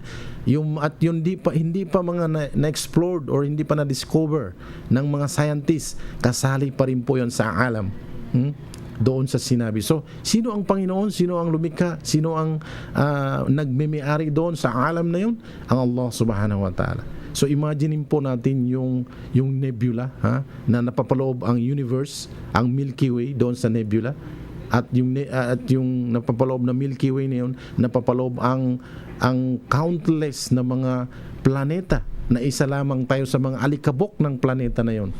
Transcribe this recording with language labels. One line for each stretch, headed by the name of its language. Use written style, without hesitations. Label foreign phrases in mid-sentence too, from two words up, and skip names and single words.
Filipino: Yung hindi pa mga na-explored or hindi pa na-discover ng mga scientists, kasali pa rin po 'yon sa alam. Doon sa sinabi. So, sino ang Panginoon? Sino ang lumikha? Sino ang nagmimiyari doon sa alam na yun? Ang
Arabic: الله سبحانه وتعالى.
Filipino: So, imaginein po natin yung nebula, na napapaloob ang universe, ang Milky Way doon sa nebula, at yung napapaloob na Milky Way na yun, napapaloob ang countless na mga planeta, na isa lamang tayo sa mga alikabok ng planeta na yun.